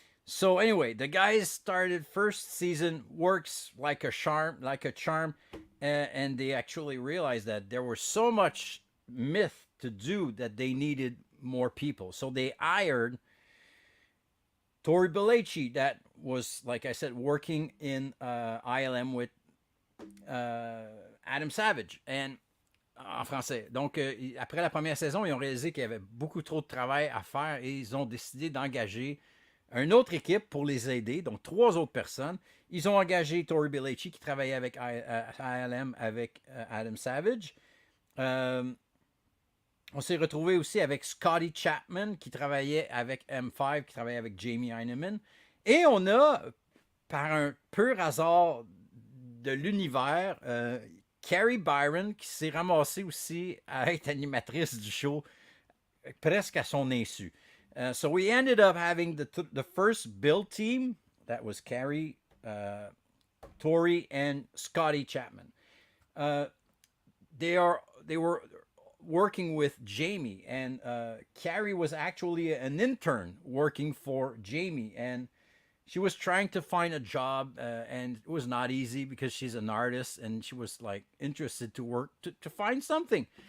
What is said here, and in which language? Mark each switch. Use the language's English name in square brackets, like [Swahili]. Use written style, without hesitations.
[English] So anyway, the guys started first season, works like a charm, and they actually realized that there was so much myth to do that they needed more people. So they hired Tori Belleci, that was, like I said, working in ILM with Adam Savage. [French] And en français. Donc, après la première saison, ils ont réalisé qu'il y avait beaucoup trop de travail à faire et ils ont décidé d'engager une autre équipe pour les aider, donc 3 autres personnes. Ils ont engagé Tori Belleci qui travaillait avec ILM avec Adam Savage. On s'est retrouvé aussi avec Scotty Chapman qui travaillait avec M5, qui travaillait avec Jamie Heineman. Et on a, par un pur hasard de l'univers, Carrie Byron qui s'est ramassée aussi à être animatrice du show presque à son insu. [English] So we ended up having the first build team. That was Carrie, Tori, and Scotty Chapman. They were working with Jamie, and Carrie was actually an intern working for Jamie, and she was trying to find a job, and it was not easy because she's an artist, and she was like interested to work to find something.